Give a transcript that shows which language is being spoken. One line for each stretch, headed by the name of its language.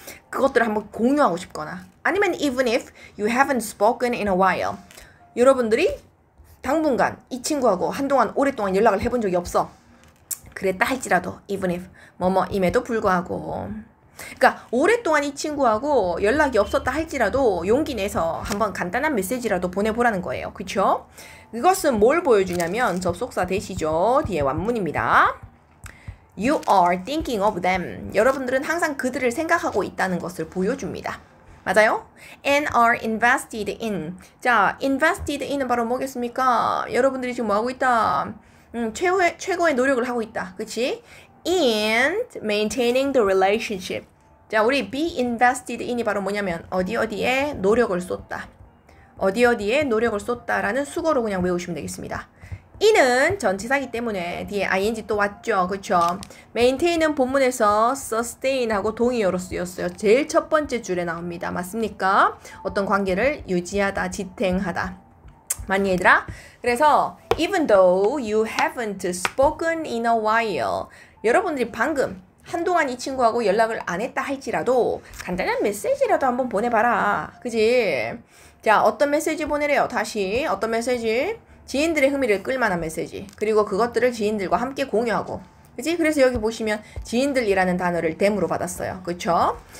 Korean: 그것들을 한번 공유하고 싶거나 아니면
English: even if you haven't spoken in a while.
Korean: 여러분들이 당분간 이 친구하고 한동안 오랫동안 연락을 해본 적이 없어. 그랬다 할지라도
English: even if
Korean: 뭐뭐임에도 불구하고. 그러니까 오랫동안 이 친구하고 연락이 없었다 할지라도 용기 내서 한번 간단한 메시지라도 보내보라는 거예요. 그쵸? 이것은 뭘 보여주냐면 접속사 대시죠. 뒤에 완문입니다.
English: You are thinking of them.
Korean: 여러분들은 항상 그들을 생각하고 있다는 것을 보여줍니다. 맞아요?
English: And are invested in.
Korean: 자, invested in은 바로 뭐겠습니까? 여러분들이 지금 뭐 하고 있다? 최고의 노력을 하고 있다. 그치?
English: in maintaining the relationship.
Korean: 자, 우리 be invested in이 바로 뭐냐면 어디에 노력을 쏟다. 어디에 노력을 쏟다라는 수거로 그냥 외우시면 되겠습니다. in은 전치사기 때문에 뒤에 ing 또 왔죠. 그쵸? maintain은 본문에서 sustain하고 동의어로 쓰였어요. 제일 첫 번째 줄에 나옵니다. 맞습니까? 어떤 관계를 유지하다, 지탱하다. 맞니 얘들아? 그래서
English: even though you haven't spoken in a while.
Korean: 여러분들이 방금 한동안 이 친구하고 연락을 안 했다 할지라도 간단한 메시지라도 한번 보내봐라. 그지? 자, 어떤 메시지 보내래요? 다시 어떤 메시지? 지인들의 흥미를 끌만한 메시지. 그리고 그것들을 지인들과 함께 공유하고. 그지? 그래서 여기 보시면 지인들이라는 단어를 댐으로 받았어요. 그쵸?